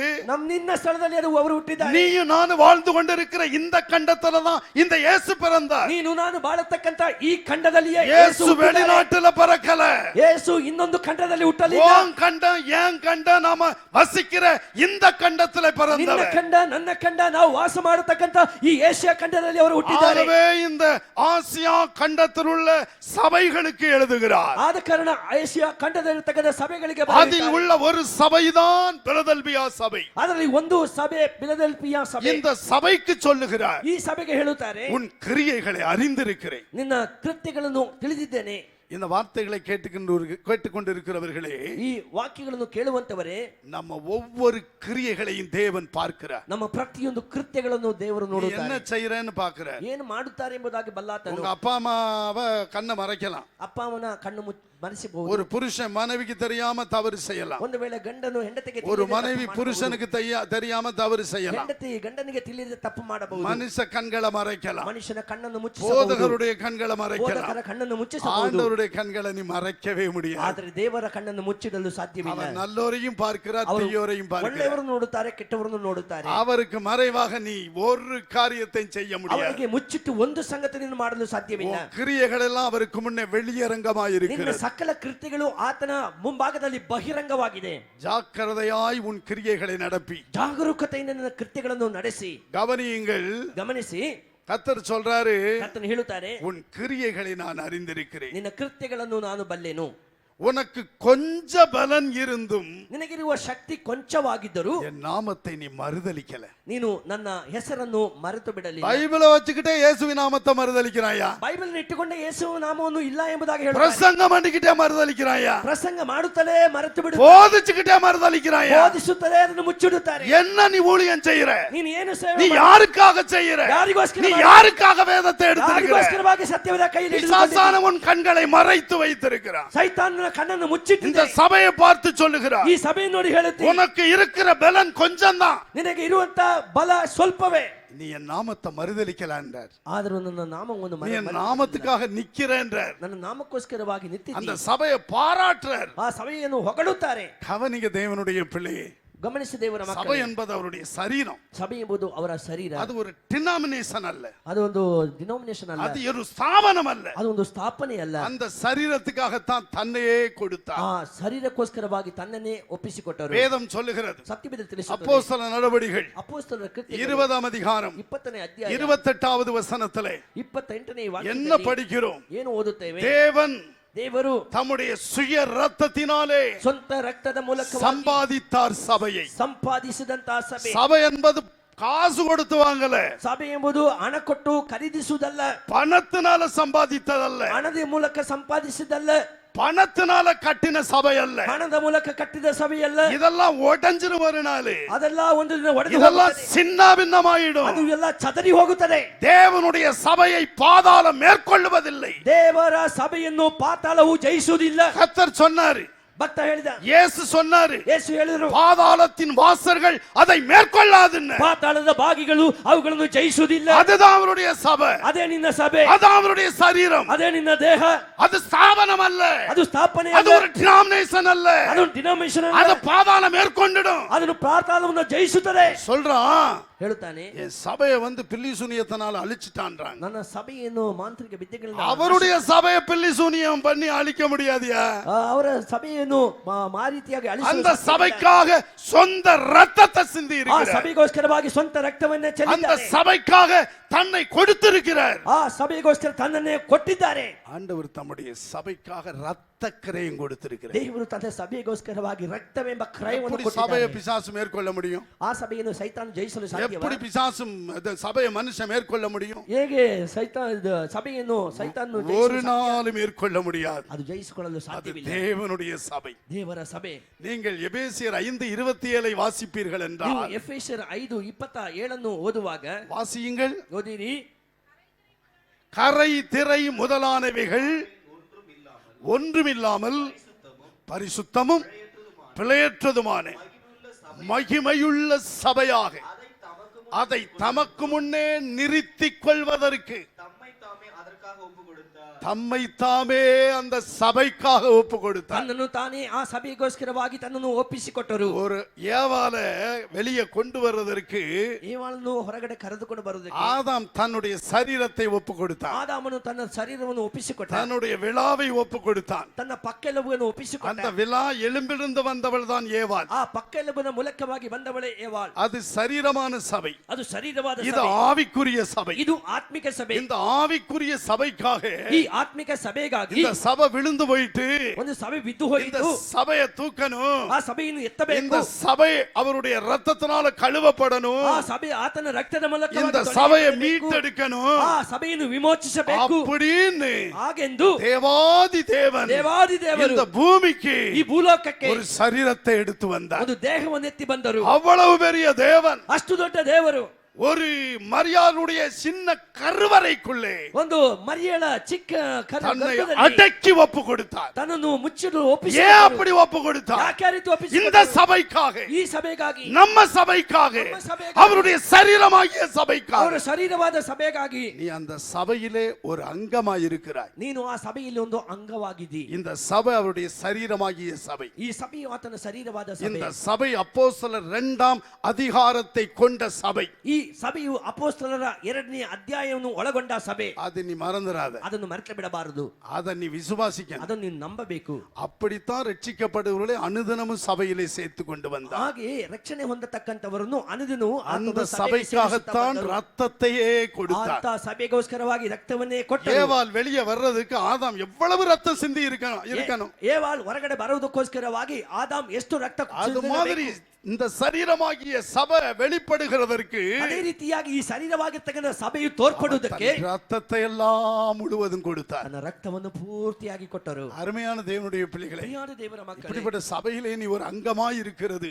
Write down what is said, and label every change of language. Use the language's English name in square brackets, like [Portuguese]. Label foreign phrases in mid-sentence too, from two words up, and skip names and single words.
[Kannada] ನಿನ್ನ ಸ್ಥಳದಲ್ಲಿ ಅವರು ಹುಟ್ಟಿದ್ದಾರೆ. [Tamil] நீயும் நானும் வாழ்ந்து கொண்டிருக்கிற இந்த கண்டத்துல தான் இந்த இயேசு பிறந்தார். [Kannada] ನೀನು ನಾನು ಬಾಳತಕ್ಕಂತ ಈ ಖಂಡದಲ್ಲಿಯೇ [Tamil] இயேசு வெளிநாட்டுல பிறக்கல. [Kannada] ಯೇಸು ಇನ್ನೊಂದು ಖಂಡದಲ್ಲಿ ಹುಟ್ಟಲಿಲ್ಲ. [Tamil] உன் கண்டம் ஏன் கண்டம் நாம வசிக்கிற இந்த கண்டத்துல [Kannada] ನಿನ್ನ [Tamil] பிறந்தவர். [Kannada] ಖಂಡ ನನ್ನ ಖಂಡ ನಾವು ವಾಸ ಮಾಡತಕ್ಕಂತ ಈ ಏಷ್ಯಾ ಖಂಡದಲ್ಲಿ ಅವರು ಹುಟ್ಟಿದ್ದಾರೆ. [Tamil] ஆகவே இந்த ஆசியா கண்டத்தில் உள்ள சபைகளுக்கு எழுதுகிறார். [Kannada] ಆದ ಕಾರಣ ಏಷ್ಯಾ ಖಂಡದಲ್ಲಿರತಕ್ಕಂತ ಸಭೆಗಳಿಗೆ [Tamil] அதில் உள்ள ஒரு சபைதான் பிலதெல்பியா சபை. [Kannada] ಅದರಲ್ಲಿ ಒಂದು ಸಭೆ ಫಿಲದೆಲ್ಫಿಯ ಸಭೆ. [Tamil] இந்த சபைக்கு சொல்லுகிறார், [Kannada] ಈ ಸಭೆಗೆ ಹೇಳುತ್ತಾರೆ, [Tamil] உன் கிரியைகளை அறிந்திருக்கிறேன். [Kannada] ನಿನ್ನ ಕೃತ್ಯಗಳನ್ನು ತಿಳಿದಿದ್ದೇನೆ. [Tamil] இந்த வார்த்தைகளை கேட்டுக்கொண்டிருக்கிறவர்களே, [Kannada] ಈ ವಾಕ್ಯಗಳನ್ನು ಕೇಳುವಂತವರೇ, [Tamil] நம்ம ஒவ்வொரு கிரியைகளையும் தேவன் பார்க்கிறார். [Kannada] ನಮ್ಮ ಪ್ರತಿಯೊಂದು ಕೃತ್ಯಗಳನ್ನು ದೇವರು [Tamil] நீ [Kannada] ನೋಡುತ್ತಾರೆ. [Tamil] என்ன செய்யறேன்னு பாக்குற. [Kannada] ಏನು ಮಾಡುತ್ತಾರೆ ಎಂಬುದಾಗಿ ಬಲ್ಲಾತನು. [Tamil] உங்க அப்பா அம்மாவை கண்ணை மறைக்கலாம். [Kannada] ಅಪ್ಪ ಅವನ ಕಣ್ಣು ಮರೆಸಬಹುದು. [Tamil] ஒரு புருஷன் மனைவிக்கு தெரியாம தவறு செய்யலாம். [Kannada] ಒಂದು ವೇಳೆ ಗಂಡನು ಹೆಂಡತಿಗೆ [Tamil] ஒரு மனைவி புருஷனுக்கு தெரியாம தவறு செய்யலாம். [Kannada] ಹೆಂಡತಿ ಗಂಡನಿಗೆ ತಿಳಿಯದೆ ತಪ್ಪು ಮಾಡಬಹುದು. [Tamil] மனுஷ கண்களை மறைக்கலாம். [Kannada] ಮನುಷ್ಯನ ಕಣ್ಣನ್ನು ಮುಚ್ಚಿಸಬಹುದು. [Tamil] போதகருடைய கண்களை மறைக்கலாம். [Kannada] ಬೋಧಕರ ಕಣ್ಣನ್ನು ಮುಚ್ಚಿಸಬಹುದು. [Tamil] ஆண்டவருடைய கண்களை நீ மறைக்கவே முடியாது. [Kannada] ಆದರೆ ದೇವರ ಕಣ್ಣನ್ನು ಮುಚ್ಚಿಡಲು ಸಾಧ್ಯವಿಲ್ಲ. [Tamil] அவர் நல்லோரையும் பார்க்கிறார், தீயோரையும் பார்க்கிறார். [Kannada] ಒಳ್ಳೆಯವರನ್ನು ನೋಡುತ್ತಾರೆ, ಕೆಟ್ಟವರನ್ನು ನೋಡುತ್ತಾರೆ. [Tamil] அவருக்கு மறைவாக நீ ஒரு காரியத்தையும் செய்ய முடியாது. [Kannada] ಅವರಿಗೆ ಮುಚ್ಚಿಟ್ಟು ಒಂದು ಸಂಗತಿಯನ್ನು ಮಾಡಲು ಸಾಧ್ಯವಿಲ್ಲ. [Tamil] கிரியைகள் எல்லாம் அவருக்கு முன்னே வெளியரங்கமாய் [Kannada] ನಿನ್ನ [Tamil] இருக்கிறது. [Kannada] ಸಕಲ ಕೃತ್ಯಗಳು ಆತನ ಮುಂಭಾಗದಲ್ಲಿ ಬಹಿರಂಗವಾಗಿದೆ. [Tamil] ஜாக்கிரதையாய் உன் கிரியைகளை நடப்பி. [Kannada] ಜಾಗರೂಕತೆಯಿಂದ ನಿನ್ನ ಕೃತ್ಯಗಳನ್ನು ನಡೆಸಿ. [Tamil] கவனியுங்கள், [Kannada] ಗಮನಿಸಿ. [Tamil] கர்த்தர் சொல்றாரு, [Kannada] ಕರ್ತನು ಹೇಳುತ್ತಾರೆ, [Tamil] உன் கிரியைகளை நான் அறிந்திருக்கிறேன். [Kannada] ನಿನ್ನ ಕೃತ್ಯಗಳನ್ನು ನಾನು ಬಲ್ಲೆನು. [Tamil] உனக்கு கொஞ்ச பலன் இருந்தும் [Kannada] ನಿನಗಿರುವ ಶಕ್ತಿ ಕೊಂಚವಾಗಿದ್ದರೂ [Tamil] என் நாமத்தை நீ மறுதலிக்கல. [Kannada] ನೀನು ನನ್ನ ಹೆಸರನ್ನು ಮರೆತು ಬಿಡಲಿಲ್ಲ. [Tamil] பைபிளை வச்சுக்கிட்டே இயேசுவின் நாமத்தை மறுதலிக்கிறாயா? [Kannada] ಬೈಬಲ್ ಇಟ್ಟುಕೊಂಡ ಯೇಸುವ ನಾಮವನ್ನು ಇಲ್ಲ ಎಂಬುದಾಗಿ ಹೇಳುತ್ತಾರೆ. [Tamil] பிரசங்கம் பண்ணிக்கிட்டே மறுதலிக்கிறாயா? [Kannada] ಪ್ರಸಂಗ ಮಾಡುತ್ತಲೇ ಮರೆತು ಬಿಡು. [Tamil] போதிச்சுக்கிட்டே மறுதலிக்கிறாயா? [Kannada] ಬೋಧಿಸುತ್ತಲೇ ಅದನ್ನು ಮುಚ್ಚಿಡುತ್ತಾರೆ. [Tamil] என்ன நீ ஊழியம் செய்யற? [Kannada] ನೀನು ಏನು ಸೇವೆ [Tamil] நீ யாருக்காக செய்யற? [Kannada] ಯಾರಿಗೋಸ್ಕರ [Tamil] நீ யாருக்காக வேதத்தை எடுத்திருக்கிற? [Kannada] ಯಾರಿಗೋಸ್ಕರವಾಗಿ ಸತ್ಯವೇದ ಕೈಯಲ್ಲಿ [Tamil] பிசாசான உன் கண்களை மறைத்து வைத்திருக்கிறான். [Kannada] ಸೈತಾನನ ಕಣ್ಣನ್ನು ಮುಚ್ಚಿಟ್ಟಿದೆ. [Tamil] இந்த சபையை பார்த்து சொல்லுகிறார், [Kannada] ಈ ಸಭೆಯನ್ನು ನೋಡಿ ಹೇಳುತ್ತೀನಿ, [Tamil] உனக்கு இருக்கிற பலன் கொஞ்சம் தான். [Kannada] ನಿನಗೆ ಇರುವಂತ ಬಲ ಸ್ವಲ್ಪವೇ. [Tamil] நீ என் நாமத்தை மறுதலிக்கல என்றார். [Kannada] ಆದರೂ ನನ್ನ ನಾಮವನ್ನು [Tamil] நீ என் நாமத்துக்காக நிக்கிற என்றார். [Kannada] ನನ್ನ ನಾಮಕ್ಕೋಸ್ಕರವಾಗಿ [Tamil] அந்த [Kannada] ನಿಂತಿದ್ದೀನಿ. [Tamil] சபையை பாராட்டுறார். [Kannada] ಆ ಸಭೆಯನ್ನು ಹೊಗಳುತ್ತಾರೆ. [Tamil] கவனிங்க தேவனுடைய பிள்ளையே, [Kannada] ಗಮನಿಸಿ ದೇವರ [Tamil] சபை [Kannada] ಮಕ್ಕಳೇ, [Tamil] என்பது அவருடைய சரீரம். [Kannada] ಸಭೆ ಎಂಬುದು ಅವರ ಶರೀರ. [Tamil] அது ஒரு டினாமினேஷன் அல்ல. [Kannada] ಅದು ಒಂದು ಡಿನೋಮಿನೇಷನ್ ಅಲ್ಲ. [Tamil] அது ஒரு ஸ்தாபனம் அல்ல. [Kannada] ಅದು ಒಂದು ಸ್ಥಾಪನೆ ಅಲ್ಲ. [Tamil] அந்த சரீரத்துக்காகத்தான் தன்னையே கொடுத்தார். [Kannada] ಆ ಶರೀರಕ್ಕೋಸ್ಕರವಾಗಿ ತನ್ನನ್ನೇ ಒಪ್ಪಿಸಿಕೊಟ್ಟರು. [Tamil] வேதம் சொல்லுகிறது. [Kannada] ಸತ್ಯವೇದ ತಿಳಿಸುತ್ತದೆ. [Tamil] அப்போஸ்தல நடவடிக்கைகள் [Kannada] ಅಪೊಸ್ತಲರ ಕೃತ್ಯಗಳು [Tamil] 20 அதிகாரம் [Kannada] 20ನೇ ಅಧ್ಯಾಯ [Tamil] 28வது வசனத்திலே [Kannada] 28ನೇ [Tamil] என்ன [Kannada] ವಾಕ್ಯದಲ್ಲಿ [Tamil] படிக்கிறோம்? [Kannada] ಏನು ಓದುತ್ತೇವೆ? [Tamil] தேவன் [Kannada] ದೇವರು [Tamil] தம்முடைய சுய ரத்தத்தினாலே [Kannada] ಸ್ವಂತ ರಕ್ತದ ಮೂಲಕ [Tamil] சம்பாதித்தார் சபையை. [Kannada] ಸಂಪಾದಿಸಿದಂತಹ ಸಭೆ. [Tamil] சபை என்பது காசு கொடுத்து வாங்கல. [Kannada] ಸಭೆ ಎಂಬುದು ಹಣ ಕೊಟ್ಟು ಖರೀದಿಸುವುದಲ್ಲ. [Tamil] பணத்தினால சம்பாதித்ததல்ல. [Kannada] ಹಣದ ಮೂಲಕ ಸಂಪಾದಿಸಿದಲ್ಲ. [Tamil] பணத்தினால கட்டின சபை அல்ல. [Kannada] ಹಣದ ಮೂಲಕ ಕಟ್ಟಿದ ಸಭೆಯಲ್ಲ. [Tamil] இதெல்லாம் உடைஞ்சிரும் ஒரு நாள். [Kannada] ಅದೆಲ್ಲ ಒಂದು ದಿನ ಒಡೆದು [Tamil] இதெல்லாம் [Kannada] ಹೋಗುತ್ತದೆ. [Tamil] சின்ன பின்னமாயிடும். [Kannada] ಅದು ಎಲ್ಲ ಚದರಿ ಹೋಗುತ್ತದೆ. [Tamil] தேவனுடைய சபையை பாதாளம் மேற்கொள்வதில்லை. [Kannada] ದೇವರ ಸಭೆಯನ್ನು ಪಾತಾಳವು ಜಯಿಸುವುದಿಲ್ಲ. [Tamil] கர்த்தர் சொன்னாரு, [Kannada] ಭಕ್ತ ಹೇಳಿದ, [Tamil] இயேசு சொன்னாரு, [Kannada] ಯೇಸು ಹೇಳಿದರು, [Tamil] பாதாளத்தின் வாசர்கள் அதை மேற்கொள்ளாதுன்னு. [Kannada] ಪಾತಾಳದ ಬಾಗಿಗಳು ಅವುಗಳನ್ನು ಜಯಿಸುವುದಿಲ್ಲ. [Tamil] அதுதான் அவருடைய சபை. [Kannada] ಅದೇ ನಿನ್ನ ಸಭೆ. [Tamil] அதான் அவருடைய சரீரம். [Kannada] ಅದೇ ನಿನ್ನ ದೇಹ. [Tamil] அது ஸ்தாபனம் அல்ல. [Kannada] ಅದು ಸ್ಥಾಪನೆ [Tamil] அது [Kannada] ಅಲ್ಲ. [Tamil] ஒரு டினாமினேஷன் அல்ல. [Kannada] ಅದು ಡಿನೋಮಿನೇಷನ್ [Tamil] அது [Kannada] ಅಲ್ಲ. [Tamil] பாதாளம் மேற்கொண்டிடும். [Kannada] ಅದನ್ನು ಪಾತಾಳವನ್ನು ಜಯಿಸುತ್ತದೆ. [Tamil] சொல்றான், [Kannada] ಹೇಳುತ್ತಾನೆ, [Tamil] என் சபையை பில்லி சூனியத்தினால அழிச்சிட்டான்றாங்க. [Kannada] ನನ್ನ ಸಭೆಯನ್ನು ಮಾಂತ್ರಿಕ ವಿದ್ಯೆಗಳಿಂದ [Tamil] அவருடைய சபையை பில்லி சூனியம் பண்ணி அழிக்க முடியாதியா? [Kannada] ಅವರ ಸಭೆಯನ್ನು ಮಾರೀತಿಯಾಗಿ [Tamil] அந்த சபைக்காக சொந்த ரத்தத்தை சிந்தி [Kannada] ಆ [Tamil] இருக்கிறார். [Kannada] ಸಭೆಗೋಸ್ಕರವಾಗಿ ಸ್ವಂತ ರಕ್ತವನ್ನೇ [Tamil] அந்த [Kannada] ಚೆಲ್ಲಿದ್ದಾರೆ. [Tamil] சபைக்காக தன்னை கொடுத்திருக்கிறார். [Kannada] ಆ ಸಭೆಗೋಸ್ಕರ ತನ್ನನ್ನೇ ಕೊಟ್ಟಿದ್ದಾರೆ. [Tamil] ஆண்டவர் தம்முடைய சபைக்காக இரத்த கிரயம் கொடுத்திருக்கிறார். [Kannada] ದೇವರು ತನ್ನ ಸಭೆಗೋಸ್ಕರವಾಗಿ ರಕ್ತವೆಂಬ ಕ್ರಯವನ್ನು [Tamil] எப்படி சபையை [Kannada] ಕೊಟ್ಟಿದ್ದಾನೆ. [Tamil] பிசாசு மேற்கொள்ள முடியும்? [Kannada] ಆ ಸಭೆಯನ್ನು ಸೈತಾನ ಜಯಿಸಲು ಸಾಧ್ಯವಾ? [Tamil] எப்படி பிசாசும் சபையை மனுஷன் மேற்கொள்ள முடியும்? [Kannada] ಹೇಗೆ ಸಭೆಯನ್ನು ಸೈತಾನನು [Tamil] ஒரு நாள் மேற்கொள்ள முடியாது. [Kannada] ಅದು ಜಯಿಸಿಕೊಳ್ಳಲು [Tamil] அது [Kannada] ಸಾಧ್ಯವಿಲ್ಲ. [Tamil] தேவனுடைய சபை. [Kannada] ದೇವರ ಸಭೆ. [Tamil] நீங்கள் எபேசியர் 5:27 வாசிப்பீர்கள் [Kannada] ನೀವು [Tamil] என்றால் [Kannada] ಎಫೆಸರ್ 5:27 ಓದುವಾಗ [Tamil] வாசியுங்கள். [Kannada] ಓದಿರಿ. [Tamil] கரை திரை முதலானவைகள் ஒன்றுமில்லாமல் பரிசுத்தமும் பிழையற்றதுமான மகிமையுள்ள சபையாக அதை தமக்கு முன்னே நிறுத்திக் கொள்வதற்கு தம்மை தாமே அந்த சபைக்காக ஒப்பு கொடுத்தார். [Kannada] ತನ್ನನ್ನು ತಾನೇ ಆ ಸಭೆಗೋಸ್ಕರವಾಗಿ ತನ್ನನ್ನು ಒಪ್ಪಿಸಿಕೊಟ್ಟರು. [Tamil] ஒரு ஏவால வெளியே கொண்டு வருவதற்கு [Kannada] ಏವಾಳನ್ನು ಹೊರಗಡೆ ಕರೆದುಕೊಂಡು ಬರುವುದಕ್ಕೆ [Tamil] ஆதாம் தன்னுடைய சரீரத்தை ஒப்பு கொடுத்தான். [Kannada] ಆದಾಮನು ತನ್ನ ಶರೀರವನ್ನು ಒಪ್ಪಿಸಿಕೊಟ್ಟ. [Tamil] தன்னுடைய விழாவை ஒப்பு கொடுத்தான். [Kannada] ತನ್ನ ಪಕ್ಕೆಲುಬನ್ನು ಒಪ್ಪಿಸಿಕೊಟ್ಟ. [Tamil] அந்த விழா எலும்பிலிருந்து வந்தவள் தான் ஏவாள். [Kannada] ಆ ಪಕ್ಕೆಲುಬಿನ ಮೂಲಕವಾಗಿ ಬಂದವಳೇ ಏವಾಳ್. [Tamil] அது சரீரமான சபை. [Kannada] ಅದು ಶರೀರವಾದ [Tamil] இது [Kannada] ಸಭೆ. [Tamil] ஆவிக்குரிய சபை. [Kannada] ಇದು ಆತ್ಮಿಕ ಸಭೆ. [Tamil] இந்த ஆவிக்குரிய சபைக்காக [Kannada] ಈ ಆತ್ಮಿಕ ಸಭೆಗಾಗಿ [Tamil] இந்த சபை விழுந்து போயிட்டு [Kannada] ಒಂದು ಸಭೆ ಬಿದ್ದು [Tamil] இந்த [Kannada] ಹೋಯಿತು. [Tamil] சபையை தூக்கணும். [Kannada] ಆ ಸಭೆಯನ್ನು ಎತ್ತಬೇಕು. [Tamil] இந்த சபை அவருடைய ரத்தத்தினால கழுவப்படணும். [Kannada] ಆ ಸಭೆ ಆತನ ರಕ್ತದ ಮೂಲಕ [Tamil] இந்த சபையை மீட்டெடுக்கணும். [Kannada] ಆ ಸಭೆಯನ್ನು ವಿಮೋಚಿಸಬೇಕು. [Tamil] அப்படின்னு [Kannada] ಹಾಗೆಂದು [Tamil] தேவாதி தேவன் [Kannada] ದೇವಾದಿ ದೇವರು [Tamil] இந்த பூமிக்கு [Kannada] ಈ ಭೂಲೋಕಕ್ಕೆ [Tamil] ஒரு சரீரத்தை எடுத்து வந்தார். [Kannada] ಒಂದು ದೇಹವನ್ನು ಎತ್ತಿ ಬಂದರು. [Tamil] அவ்வளவு பெரிய தேவன் [Kannada] ಅಷ್ಟು ದೊಡ್ಡ ದೇವರು [Tamil] ஒரு மரியாளுடைய சின்ன கருவறைக்குள்ளே [Kannada] ಒಂದು ಮರಿಯಳ ಚಿಕ್ಕ [Tamil] தன்னை [Kannada] ಗರ್ಭದಲ್ಲಿ [Tamil] அடக்கி ஒப்பு கொடுத்தார். [Kannada] ತನ್ನನ್ನು ಮುಚ್ಚಲು [Tamil] ஏன் [Kannada] ಒಪ್ಪಿಸಿದರು. [Tamil] அப்படி ஒப்பு கொடுத்தார்? [Kannada] ಯಾಕೆ ಆ ರೀತಿ ಒಪ್ಪಿಸಿದರು? [Tamil] இந்த சபைக்காக, [Kannada] ಈ ಸಭೆಗಾಗಿ, [Tamil] நம்ம சபைக்காக, [Kannada] ನಮ್ಮ ಸಭೆಗಾಗಿ, [Tamil] அவருடைய சரீரமாகிய சபைக்காக. [Kannada] ಅವರ ಶರೀರವಾದ ಸಭೆಗಾಗಿ [Tamil] நீ அந்த சபையிலே ஒரு அங்கமாய் இருக்கிறாய். [Kannada] ನೀನು ಆ ಸಭೆಯಲ್ಲಿ ಒಂದು ಅಂಗವಾಗಿದ್ದಿ. [Tamil] இந்த சபை அவருடைய சரீரமாகிய சபை. [Kannada] ಈ ಸಭೆಯು ಆತನ ಶರೀರವಾದ ಸಭೆ. [Tamil] இந்த சபை அப்போஸ்தலர் 2ஆம் அதிகாரத்தை கொண்ட சபை. [Kannada] ಈ ಸಭೆಯು ಅಪೊಸ್ತಲರ 2ನೇ ಅಧ್ಯಾಯವನ್ನು ಒಳಗೊಂಡ ಸಭೆ. [Tamil] அது நீ மறந்துடாத. [Kannada] ಅದನ್ನು ಮರೆತು ಬಿಡಬಾರದು. [Tamil] அதை நீ விசுவாசிக்கணும். [Kannada] ಅದನ್ನು ನೀನು ನಂಬಬೇಕು. [Tamil] அப்படித்தான் ரட்சிக்கப்படுவர்களை அனுதினமும் சபையிலே சேர்த்து கொண்டு வந்தார். [Kannada] ಹಾಗೆ ರಕ್ಷಣೆ ಹೊಂದತಕ್ಕಂತವರನ್ನು ಅನುದಿನವೂ [Tamil] அந்த சபைக்காகத்தான் ரத்தத்தையே கொடுத்தார். [Kannada] ಆತ ಸಭೆಗೋಸ್ಕರವಾಗಿ ರಕ್ತವನ್ನೇ ಕೊಟ್ಟರು. [Tamil] ஏவாள் வெளியே வர்றதுக்கு ஆதாம் எவ்வளவு ரத்தம் சிந்தி இருக்கணும். [Kannada] ಏವಾಳ್ ಹೊರಗಡೆ ಬರುವುದಕ್ಕೋಸ್ಕರವಾಗಿ ಆದಾಮ್ ಎಷ್ಟು ರಕ್ತ [Tamil] அது மாதிரி இந்த சரீரமாகிய சபை வெளிப்படுகிறதற்கு [Kannada] ಅದೇ ರೀತಿಯಾಗಿ ಈ ಶರೀರವಾಗಿರ್ತಕ್ಕಂಥ ಸಭೆಯು ತೋರ್ಪಡುವುದಕ್ಕೆ [Tamil] ரத்தத்தை எல்லாம் முழுவதும் கொடுத்தார். [Kannada] ತನ್ನ ರಕ್ತವನ್ನು ಪೂರ್ತಿಯಾಗಿ ಕೊಟ್ಟರು. [Tamil] அருமையான தேவனுடைய பிள்ளைகளே, [Kannada] ಪ್ರಿಯಾದ ದೇವರ ಮಕ್ಕಳೇ, [Tamil] இப்படிப்பட்ட சபையிலே நீ ஒரு அங்கமாய் இருக்கிறது